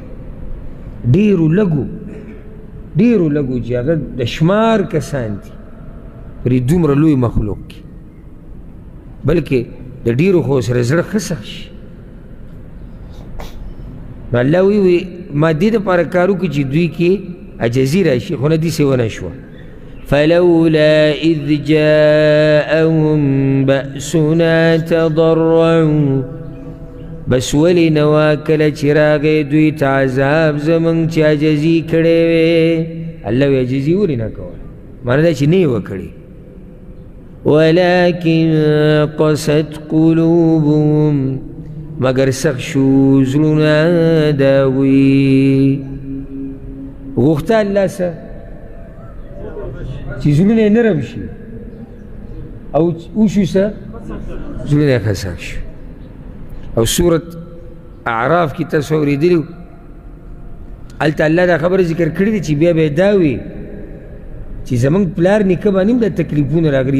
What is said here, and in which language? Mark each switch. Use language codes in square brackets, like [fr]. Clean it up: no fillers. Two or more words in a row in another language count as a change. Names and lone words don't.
[ps] ډېرو لږو چې هغه د شمار کسان دي پر دومره لوی مخلوق کې، بلکې د ډېرو خو سره زړه ښه سخت شي. نو الله وی ما دې دپاره کار وکړي چې دوی کې عجزي راشي، خو نه داسې ونه شوه. [ar] فلولا اذ جاءهم بأسنا تضرعوا، [ps] بس ولې نه وه کله چې راغی دوی ته عذاب زموږ چې عجزي کړې وې. الله وی عجزي ولې نه کوله، معنی دا چې نه یې وکړې. [ar] ولكن قست قلوبهم، [ps] مگر سخت شو زړونه د هغوی. غوښته الله څه چې زړونه یې نرم شي، او وشو څه زړونه یې ښه سخت شو. او سورت اعراف کې تاسو اورېدلي وو، هلته الله دا خبره ذکر کړې ده چې بیا به یې دا وي چې زموږ پلار نیکه باندې هم دا تکلیفونه راغلي.